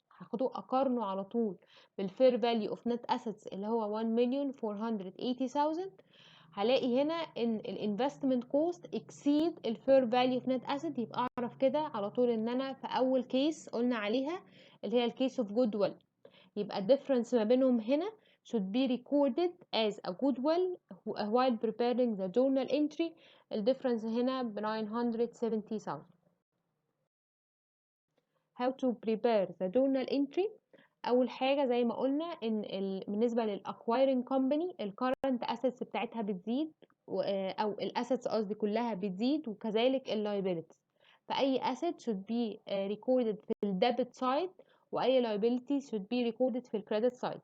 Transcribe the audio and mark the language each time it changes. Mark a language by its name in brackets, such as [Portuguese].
[Arabic] هاخده اقارنه على طول بالفير فاليو اوف نت اسيتس اللي هو 1,480,000، هلاقي هنا ان الانفستمنت كوست اكسيد الفير فاليو اوف نت اسيت. يبقى اعرف كده على طول ان انا في اول كيس قلنا عليها اللي هي الكيس اوف جودويل، يبقى الديفرنس ما بينهم هنا [English] should be recorded as a goodwill while preparing the journal entry. [Arabic] الديفرنس هنا ب 970,000. [English] how to prepare the journal entry. [Arabic] اول حاجه زي ما قلنا ان بالنسبه للاكوايرنج كومباني الكرنت اسيتس بتاعتها بتزيد او الاسيتس قصدي كلها بتزيد، وكذلك اللايبيلتيز. فاي asset [English] should be recorded [Arabic] في الديبت سايد، واي liability should be recorded في الكريدت سايد.